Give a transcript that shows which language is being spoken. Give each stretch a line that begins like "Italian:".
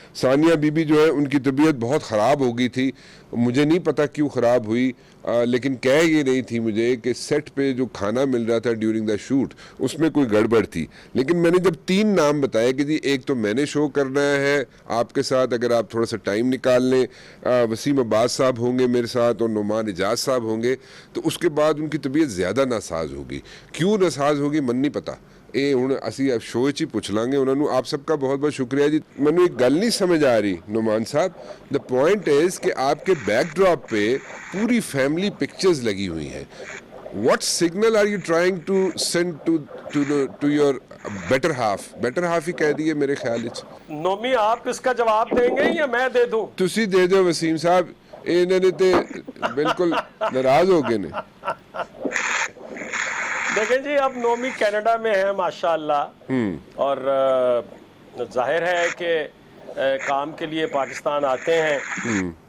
Hindi: सानिया बीबी जो है उनकी तबीयत बहुत ख़राब हो गई थी, मुझे नहीं पता क्यों ख़राब हुई, लेकिन कह ये रही थी मुझे कि सेट पे जो खाना मिल रहा था ड्यूरिंग द शूट उसमें कोई गड़बड़ थी। लेकिन मैंने जब 3 नाम बताए कि जी एक तो मैंने शो करना है आपके साथ, अगर आप थोड़ा सा टाइम निकाल लें, वसीम अब्बास साहब होंगे मेरे साथ और नुमान एजाज साहब होंगे, तो उसके बाद उनकी तबीयत ज़्यादा नासाज होगी। क्यों नासाज होगी मन नहीं पता,
Punjabi: ਇਹ ਹੁਣ ਅਸੀਂ ਸ਼ੋਅ 'ਚ ਹੀ ਪੁੱਛ ਲਾਂਗੇ ਉਹਨਾਂ ਨੂੰ।
Hindi: आप सबका बहुत बहुत शुक्रिया जी। ਮੈਨੂੰ एक गल नहीं समझ आ रही नुमान साहब,
English: the point is
Hindi: कि आपके बैकड्रॉप पे पूरी फैमिली पिक्चर्स लगी हुई हैं।
English: What signal are you trying to send to your better half?
Hindi: Better half ही कह दिए मेरे ख्याल च। नोमी आप इसका जवाब देंगे या मैं दे दूं? तुसी दे दो वसीम साहब, इन्होंने तो बिल्कुल नाराज हो गए ने। देखें जी, अब नोमी कनाडा में है माशाल्लाह, और जाहिर है कि काम के लिए पाकिस्तान आते हैं।